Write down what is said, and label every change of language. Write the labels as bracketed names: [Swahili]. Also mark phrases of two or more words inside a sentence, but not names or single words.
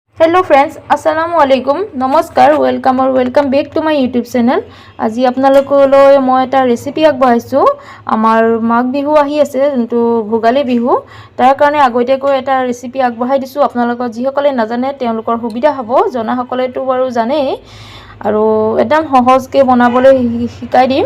[English] hello friends [Arabic] السلام عليكم [English] नमस्कार welcome back to my YouTube channel. [Assamese] আজি আপোনালোকলৈ মই এটা ৰেচিপি আগবঢ়াইছো। আমাৰ মাঘ বিহু আহি আছে যোনটো ভোগালী বিহু তাৰ কাৰণে আগতীয়াকৈ এটা ৰেচিপি আগবঢ়াই দিছো। আপোনালোকৰ যিসকলে নাজানে তেওঁলোকৰ সুবিধা হ'ব, জনাসকলেতো বাৰু জানেই আৰু একদম সহজকৈ বনাবলৈ শিকাই দিম।